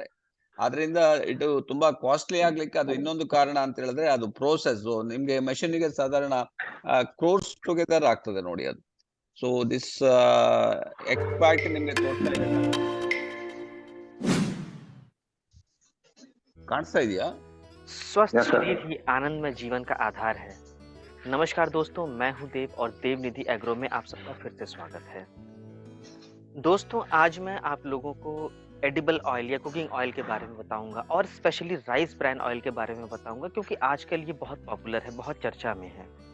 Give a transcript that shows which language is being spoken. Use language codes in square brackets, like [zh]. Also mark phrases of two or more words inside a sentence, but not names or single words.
[kn] ಆದ್ರಿಂದ ಇದು ತುಂಬಾ ಕಾಸ್ಟ್ಲಿ ಆಗ್ಲಿಕ್ಕೆ ಅದು ಇನ್ನೊಂದು ಕಾರಣ ಅಂತ ಹೇಳಿದ್ರೆ ಅದು ಪ್ರೋಸೆಸ್. ನಿಮ್ಗೆ ಮೆಷಿನ್ ಗೆ ಸಾಧಾರಣ [en] crores together [kn] ಆಗ್ತದೆ ನೋಡಿ ಅದು. [en] so this expert [kn] ನಿಮ್ಗೆ ತೋರಿಸ್ತಾ ಇದೆ, ಕಾಣಿಸ್ತಾ ಇದೆಯಾ? [hi] स्वस्थ [en] Yes, sir. [hi] शरीर ही आनंदमय जीवन का आधार है। नमस्कार दोस्तों, मैं हूं देव और देव निधि एग्रो में आप सबका फिर से स्वागत है। दोस्तों, आज मैं आप लोगों को [en] edible oil [hi] या [en] cooking oil [hi] के बारे में बताऊंगा और [en] specially rice bran oil [hi] के बारे में बताऊंगा, क्योंकि आजकल ये बहुत पॉपुलर है, बहुत चर्चा में है।